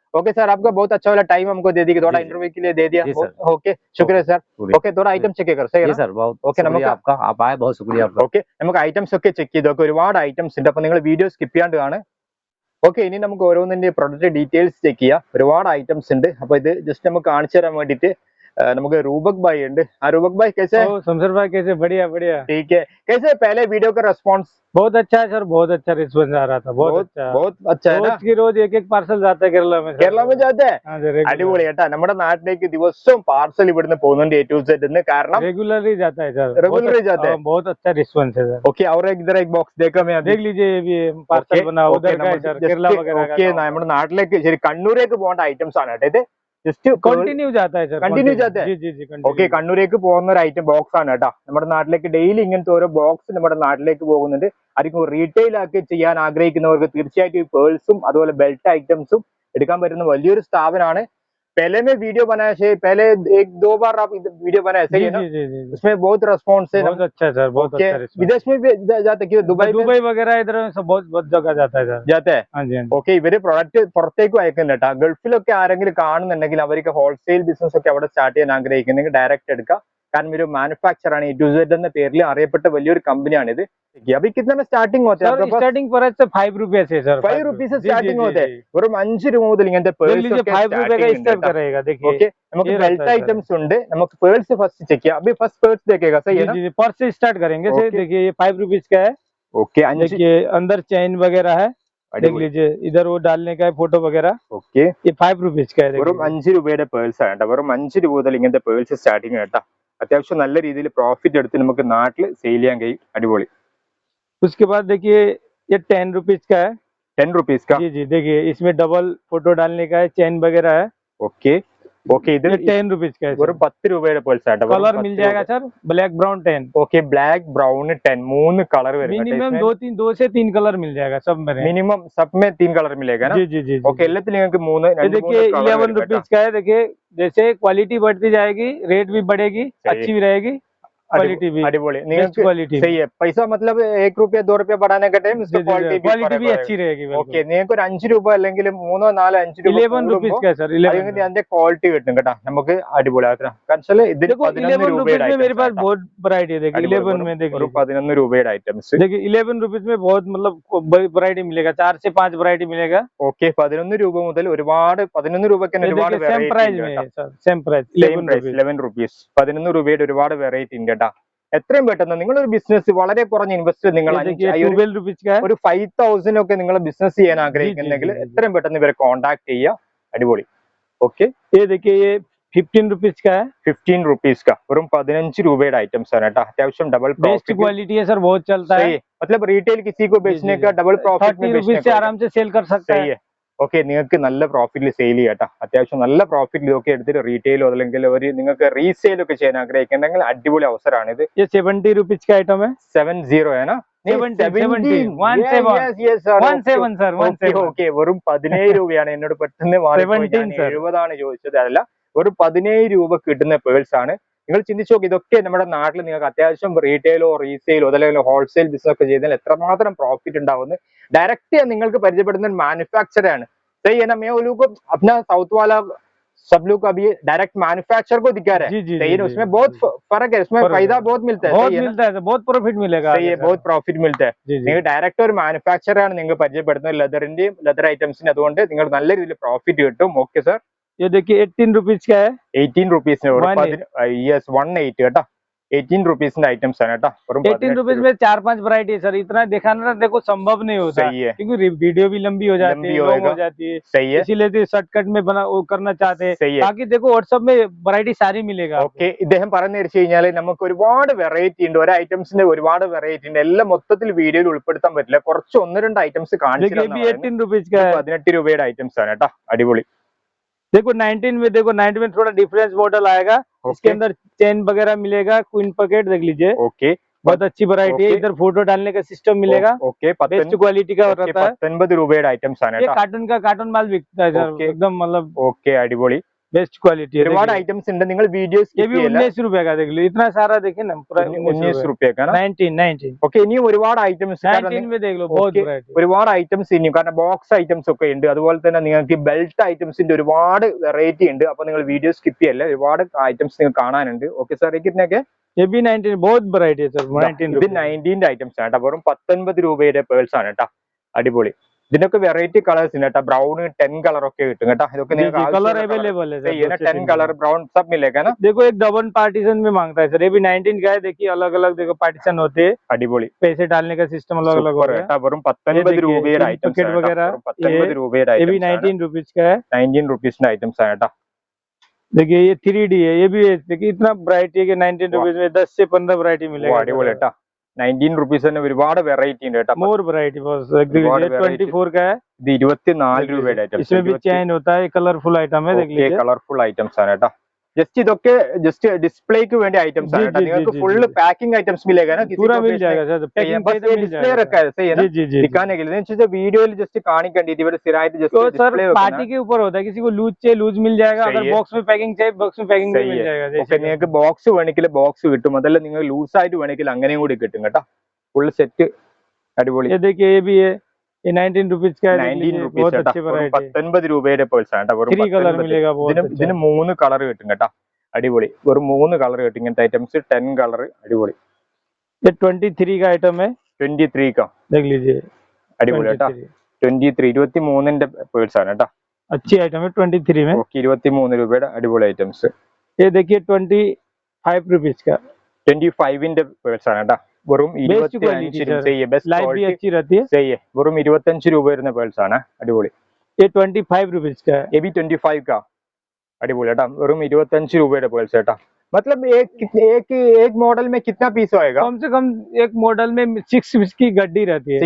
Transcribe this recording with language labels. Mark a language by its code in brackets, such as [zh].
[hi] Okay sir, आपका बहुत अच्छा वाला टाइम हमको दे दिया, थोड़ा इंटरव्यू के लिए दे दिया। ओके, शुक्रिया सर। ओके, थोड़ा आइटम ചെക്ക് कर, सही है सर? बहुत ओके, നമുക്ക് आपका आप आए, बहुत शुक्रिया आपका। [ml] ഓക്കെ, നമുക്ക് ഐറ്റംസ് ഒക്കെ ചെക്ക് ചെയ്ത് നോക്കി. ഒരുപാട് ഐറ്റംസ് ഉണ്ട്. അപ്പോൾ നിങ്ങൾ വീഡിയോ സ്കിപ്പ് ചെയ്യാണ്ട് കാണുക. ഓക്കെ, ഇനി നമുക്ക് ഓരോന്നിന്റെ പ്രൊഡക്റ്റ് ഡീറ്റെയിൽസ് ചെക്ക് ചെയ്യാം. ഒരുപാട് ഐറ്റംസ് ഉണ്ട്. അപ്പോൾ ഇത് ജസ്റ്റ് നമുക്ക് കാണിച്ചു തരാൻ വേണ്ടിയിട്ട് നമുക്ക് रूबक भाई ഉണ്ട്. [hi] रूबक भाई कैसे? शमशेर भाई कैसे? बढ़िया बढ़िया। ठीक है, कैसे पहले वीडियो का रेस्पॉन्स? बहुत अच्छा है सर, बहुत अच्छा रिस्पॉन्स आ रहा था, बहुत अच्छा है ना? रोज की रोज एक पार्सल जाता है केरला में। केरला में जाते हैं? [ml] അടിപൊളി കേട്ടാ. നമ്മുടെ നാട്ടിലേക്ക് ദിവസവും പാർസൽ ഇവിടുന്ന് പോകുന്നുണ്ട് A to Z എന്ന്. കാരണം [hi] रेगुलरली जाता है सर, रेगुलरली जाता है। बहुत अच्छा रिस्पॉन्स है सर। ओके, और इधर एक बॉक्स देखा मैं, देख लीजिए, ये पार्सल बना उधर का है सर, केरला वगैरह का। [ml] ओके, നമ്മുടെ നാട്ടിലേക്ക് ശരി കണ്ണൂരേക്ക് പോകേണ്ട ഐറ്റംസ് ആണ് കേട്ടോ ഇത്. ജസ്റ്റ് [hi] कंटिन्यू जाता है सर, कंटिन्यू जाता है? जी जी जी। [ml] ഓക്കെ, കണ്ണൂരേക്ക് പോകുന്ന ഒരു ഐറ്റം ബോക്സ് ആണ് കേട്ടോ. നമ്മുടെ നാട്ടിലേക്ക് ഡെയിലി ഇങ്ങനത്തെ ഓരോ ബോക്സ് നമ്മുടെ നാട്ടിലേക്ക് പോകുന്നുണ്ട്. ആയിരിക്കും റീറ്റെയിൽ ആക്കി ചെയ്യാൻ ആഗ്രഹിക്കുന്നവർക്ക് തീർച്ചയായിട്ടും ഈ പേഴ്സും അതുപോലെ ബെൽറ്റ് ഐറ്റംസും എടുക്കാൻ പറ്റുന്ന വലിയൊരു സ്ഥാപനമാണ്. [hi] पहले में वीडियो बनाया से पहले 1-2 बार आप वीडियो बनाया, सही है ना? उसमें बहुत रिस्पांस है, बहुत अच्छा सर, बहुत अच्छा रिस्पांस। विदेश में भी जाते हैं, दुबई वगैरह इधर सब बहुत जगह जाता है सर। जाता है? हाँ जी। [ml] ഓക്കെ, ഇവര് പ്രൊഡക്റ്റ് പുറത്തേക്ക് അയക്കുന്നുണ്ട് കേട്ടോ. ഗൾഫിലൊക്കെ ആരെങ്കിലും കാണുന്നുണ്ടെങ്കിൽ അവർക്ക് ഹോൾസെയിൽ ബിസിനസ് ഒക്കെ അവിടെ സ്റ്റാർട്ട് ചെയ്യാൻ ആഗ്രഹിക്കുന്നെങ്കിൽ ഡയറക്റ്റ് എടുക്കാം. കാരണം ഒരു മാനുഫാക്ചർ ആണ്. A to Z എന്ന പേരിൽ അറിയപ്പെട്ട വലിയൊരു കമ്പനിയാണ് ഇത്. [hi] अभी कितने में स्टार्टिंग होते हैं? स्टार्टिंग प्राइस से 5 रुपए से सर, 5 रुपीस से स्टार्टिंग होते हैं. [ml] വെറും 5 രൂപ മുതൽ ഇങ്ങനത്തെ പേഴ്സ് ഒക്കെ [hi] 5 रुपए का स्टार्ट करेगा। देखिए, [ml] ओके, നമുക്ക് बेल्ट आइटम्स ഉണ്ട്. നമുക്ക് പേഴ്സ് ഫസ്റ്റ് ചെക്ക് ചെയ്യാം. [hi] अभी फर्स्ट पर्स देखेगा, सही है ना? जी, पर्स से स्टार्ट करेंगे। देखिए ये 5 रुपीस का है। ओके, देखिए अंदर चेन वगैरह है, देख लीजिए, इधर वो डालने का है फोटो वगैरह। ओके, ये 5 रुपीस का है। [ml] വെറും 5 രൂപയുടെ പേഴ്സ് ആണ് കേട്ടോ. വെറും 5 രൂപ മുതൽ ഇങ്ങനത്തെ പേഴ്സ് സ്റ്റാർട്ടിങ് കേട്ടോ. അത്യാവശ്യം നല്ല രീതിയിൽ പ്രോഫിറ്റ് എടുത്ത് നമുക്ക് നാട്ടിൽ സെയിൽ ചെയ്യാൻ കഴിയും. അടിപൊളി. [hi] उसके बाद देखिए ये 10 रुपीस का है। 10 रुपीस का? जी जी, देखिए इसमें डबल फोटो डालने का है, चेन वगैरह है। [ml] ओके, ഓക്കെ ഇത് [hi] 10 रुपीज का है [ml] വെറും 10 രൂപയുടെ പേഴ്സ് ആട്ടോ [hi] कलर मिल जाएगा sir black brown 10 [ml] okay black brown 10 3 colour വരും [hi] मिनिमम 2 से 3 कलर मिल जाएगा सब में मिनिमम सब में 3 कलर मिलेगा ना जी जी जी [ml] ओके എല്ലാത്തിൽ നിങ്ങൾക്ക് 3 [hi] ये देखिए 11 रुपीज का है देखिए जैसे क्वालिटी बढ़ती जाएगी रेट भी बढ़ेगी अच्छी भी रहेगी क्वालिटी भी [ml] अടിപൊളി [hi] बेस्ट क्वालिटी सही है पैसा मतलब 1 रुपया 2 रुपया बढ़ाने का टाइम इसका क्वालिटी भी अच्छी रहेगी [ml] ഓക്കെ നിങ്ങൾക്ക് ഒരു 5 രൂപ അല്ലെങ്കിൽ 3 4 5 രൂപ [hi] 11 रुपीज का सर 11 [ml] അതിന്റെ ക്വാളിറ്റി കിട്ടും കേട്ടോ നമുക്ക് അടിപൊളിയാക്കാം കാരണം ഇതിൽ 11 രൂപയുടെ [hi] मेरे पास बहुत वैरायटी है देखिए 11 में देखिए [ml] ഒരു 11 രൂപയുടെ ഐറ്റംസ് [hi] देखिए 11 रुपीज में बहुत मतलब वैरायटी मिलेगा 4 से 5 वैरायटी मिलेगा [ml] ഓക്കെ 11 രൂപ മുതൽ ഒരുപാട് 11 രൂപയ്ക്ക് ഒരുപാട് [hi] सेम प्राइस में सर सेम प्राइस [ml] 11 rupees 11 രൂപയുടെ ഒരുപാട് വെറൈറ്റി ഉണ്ട് കേട്ടോ എത്രയും പെട്ടെന്ന് നിങ്ങളൊരു ബിസിനസ് വളരെ കുറഞ്ഞ ഇൻവെസ്റ്റ് നിങ്ങൾ ഒരു 5,000 ഒക്കെ നിങ്ങൾ ബിസിനസ് ചെയ്യാൻ ആഗ്രഹിക്കുന്നെങ്കിൽ എത്രയും പെട്ടെന്ന് ഇവരെ കോൺടാക്ട് ചെയ്യുക അടിപൊളി ഓക്കെ [hi] 15 रुपीज का है [ml] 15 rupees का വെറും 15 രൂപയുടെ ഐറ്റംസ് ആണ് കേട്ടോ അത്യാവശ്യം डबल [hi] बेस्ट क्वालिटी है सर बहुत चलता है मतलब रिटेल किसी को बेचने का डबल प्रॉफिट में 30 रुपीज से आराम से सेल कर सकता है [ml] ഓക്കെ നിങ്ങൾക്ക് നല്ല പ്രോഫിറ്റിൽ സെയിൽ ചെയ്യാട്ടോ അത്യാവശ്യം നല്ല പ്രോഫിറ്റിൽ ഒക്കെ എടുത്തിട്ട് റീറ്റെയിലോ അല്ലെങ്കിൽ ഒരു നിങ്ങൾക്ക് റീസെയിൽ ഒക്കെ ചെയ്യാൻ ആഗ്രഹിക്കുന്നുണ്ടെങ്കിൽ അടിപൊളി അവസരമാണ് ഇത് [hi] ये 70 रुपीज का आइटम है 70 है ना 17 [ml] ഓക്കെ വെറും 17 രൂപയാണ് എന്നോട് പെട്ടെന്ന് 70 ചോദിച്ചത് അതല്ല ഒരു 17 രൂപ കിട്ടുന്ന പേഴ്സ് ആണ് നിങ്ങൾ ചിന്തിച്ചു നോക്കി ഇതൊക്കെ നമ്മുടെ നാട്ടിൽ നിങ്ങൾക്ക് അത്യാവശ്യം റീറ്റെയിലോ റീസെയിലോ അല്ലെങ്കിൽ ഹോൾസെയിൽ ബിസിനസ് ഒക്കെ ചെയ്താൽ എത്രമാത്രം പ്രോഫിറ്റ് ഉണ്ടാവുന്നു डायरेक्ट നിങ്ങൾക്ക് പരിചയപ്പെടുന്ന [hi] मैन्युफैक्चरर है सही है ना मैं वो लोग अपना साउथ वाला सब लोग अभी डायरेक्ट मैन्युफैक्चरर को दिखा रहा है सही है उसमें बहुत फर्क है उसमें फायदा बहुत मिलता [ml] है [hi] बहुत प्रॉफिट मिलेगा सही है बहुत प्रॉफिट मिलता है [ml] നിങ്ങൾ ഡയറക്റ്റ് ഒരു മാനുഫാക്ചറർ ആണ് നിങ്ങൾ പരിചയപ്പെടുന്നത് ലെതറിന്റെയും ലെതർ ഐറ്റംസിന് അതുകൊണ്ട് നിങ്ങൾ നല്ല രീതിയിൽ പ്രോഫിറ്റ് കിട്ടും ഓക്കെ സർ [hi] ये देखिए 18 रुपीज का है 18 rupees यस 18 കേട്ടോ 18 rupees आइटम्स है ना 18 रुपीज में 4-5 वैरायटी है सर इतना दिखाना देखो संभव नहीं होता है क्योंकि वीडियो भी लंबी हो जाती है लॉन्ग हो जाती है सही है इसीलिए शॉर्टकट में बना वो करना चाहते हैं ताकि देखो व्हाट्सएप में वैरायटी सारी मिलेगा [ml] ഓക്കെ ഇദ്ദേഹം പറഞ്ഞു വെച്ച് കഴിഞ്ഞാൽ നമുക്ക് ഒരുപാട് വെറൈറ്റി ഉണ്ട് ഒരു ഐറ്റംസിന്റെ ഒരുപാട് വെറൈറ്റി ഉണ്ട് എല്ലാം മൊത്തത്തിൽ വീഡിയോയിൽ ഉൾപ്പെടുത്താൻ പറ്റില്ല കുറച്ച് 1-2 ഐറ്റംസ് കാണിച്ചു [hi] 18 रुपीज का [ml] 18 രൂപയുടെ ഐറ്റംസ് ആണ് കേട്ടോ അടിപൊളി [hi] देखो 19 में देखो 19 में थोड़ा डिफरेंस मॉडल आएगा इसके अंदर चेन वगैरह मिलेगा क्वीन पॉकेट देख लीजिए ओके बहुत अच्छी वैरायटी है इधर फोटो डालने का सिस्टम मिलेगा ओके बेस्ट क्वालिटी का रहता है [ml] 19 രൂപയുടെ ഐറ്റംസ് ആണ് [hi] ये कार्टून माल बिकता है सर एकदम मतलब [ml] ओके अടിപൊളി [hi] बेस्ट क्वालिटी है [ml] ഒരുപാട് ഐറ്റംസ് ഉണ്ട് നിങ്ങൾ വീഡിയോസ് [hi] ये भी 19 रुपए का देख लो इतना सारा देखिए ना पूरा 19 रुपए का ना 19 [ml] ഓക്കെ ഇനിയും ഒരുപാട് ഐറ്റംസ് [hi] 19 में देख लो बहुत वैरायटी [ml] ഒരുപാട് ഐറ്റംസ് ഇനിയും കാരണം ബോക്സ് ഐറ്റംസ് ഒക്കെ ഉണ്ട് അതുപോലെ തന്നെ നിങ്ങൾക്ക് ബെൽറ്റ് ഐറ്റംസിന്റെ ഒരുപാട് വെറൈറ്റി ഉണ്ട് അപ്പോൾ നിങ്ങൾ വീഡിയോ സ്കിപ്പ് ചെയ്യല്ല ഒരുപാട് ഐറ്റംസ് നിങ്ങൾക്ക് കാണാനുണ്ട് ഓക്കെ സാർ കിട്ടുന്നൊക്കെ [hi] ये भी 19 बहुत वैरायटी है सर 19 [ml] ഇത് 19 ഐറ്റംസ് ആണ് കേട്ടോ വെറും 19 രൂപയുടെ പേഴ്സ് ആണ് കേട്ടോ അടിപൊളി ഇതിനൊക്കെ വെറൈറ്റി കളേഴ്സ് ഉണ്ട് കേട്ടോ ബ്രൗൺ 10 കളർ ഒക്കെ കിട്ടും കേട്ടോ ഇതൊക്കെ നിങ്ങൾക്ക് [hi] कलर अवेलेबल है सही है ना 10 कलर ब्राउन सब मिलेगा ना देखो एक डबल पार्टीशन में मांगता है सर ये भी 19 का है देखिए अलग अलग देखो पार्टीशन होते हैं [ml] അടിപൊളി [hi] पैसे डालने का सिस्टम अलग अलग होता है [ml] വെറും 19 രൂപയുടെ ഐറ്റംസ് ആണ് [hi] वगैरह [ml] 19 രൂപയുടെ [hi] ये भी [ml] ഐറ്റംസ് [hi] 19 रुपीज का है [ml] 19 rupees ഐറ്റംസ് ആണ് കേട്ടോ [hi] देखिए ये 3D है ये भी है देखिए इतना वैरायटी है कि 19 रुपीज में 10 से 15 वैरायटी मिलेगा [ml] അടിപൊളി കേട്ടോ 19 rupees തന്നെ ഒരുപാട് വെറൈറ്റി ഉണ്ട് കേട്ടോ [hi] मोर वैरायटी बस 24 का है [ml] ഇത് 24 രൂപയുടെ ഐറ്റംസ് [hi] इसमें भी चेन होता है कलरफुल आइटम है देख लीजिए [ml] കളർഫുൾ ഐറ്റംസ് ആണ് കേട്ടോ जस्ट ഇതൊക്കെ ജസ്റ്റ് ഡിസ്പ്ലേക്ക് വേണ്ടി ഐറ്റംസ് ആണ് കേട്ടോ നിങ്ങൾക്ക് ഫുൾ पैकिंग [hi] आइटम्स मिलेगा ना पूरा मिल जाएगा सर पैकिंग बस ये डिस्प्ले रखा है सही है ना दिखाने के लिए नहीं वीडियो जस्ट काണിക്കണ്ടി [ml] ഇവിടെ സ്ഥിരമായിട്ട് [hi] जस्ट तो सर पार्टी के ऊपर होता है किसी को लूज चाहिए लूज मिल जाएगा अगर बॉक्स में पैकिंग चाहिए बॉक्स में पैकिंग मिल जाएगा [ml] ഓക്കേ നിങ്ങൾക്ക് ബോക്സ് വേണമെങ്കിൽ ബോക്സ് കിട്ടും അതല്ല നിങ്ങൾ ലൂസ് ആയിട്ട് വേണമെങ്കിൽ അങ്ങനെയും കൂടി കിട്ടും കേട്ടോ ഫുൾ സെറ്റ് അടിപൊളി [hi] ये देखिए ये भी है ये 19 रुपीज का है [en] 19 rupees [hi] बहुत अच्छी वैरायटी [ml] 19 രൂപയുടെ പേഴ്സ് ആണ് കേട്ടോ [hi] 3 कलर मिलेगा बहुत [ml] ഇതിന് 3 കളർ കിട്ടും കേട്ടോ അടിപൊളി വെറും 3 കളർ കിട്ടും ഇങ്ങനത്തെ ഐറ്റംസ് 10 കളർ അടിപൊളി [hi] ये 23 का आइटम है 23 का देख लीजिए [ml] അടിപൊളി കേട്ടോ 23 23ന്റെ പേഴ്സ് ആണ് കേട്ടോ [hi] अच्छी आइटम है 23 में [ml] ഓക്കേ 23 രൂപയുടെ അടിപൊളി ഐറ്റംസ് [hi] ये देखिए 25 रुपीज का [ml] 25ന്റെ പേഴ്സ് ആണ് കേട്ടോ വെറും 25 രൂപയെ ബെസ്റ്റ് [hi] लाइफ भी अच्छी रहती है [ml] सही है വെറും 25 രൂപ വരുന്ന പേഴ്സ് ആണ് അടിപൊളി [hi] ये 25 रुपीज का है ये भी 25 का अड़िबोल बेटा [ml] वेറും 25 രൂപയുടെ പേഴ്സ് കേട്ടോ [hi] मतलब एक मॉडल में कितना पीस होएगा कम से कम एक मॉडल में 6 पीस की गड्डी रहती है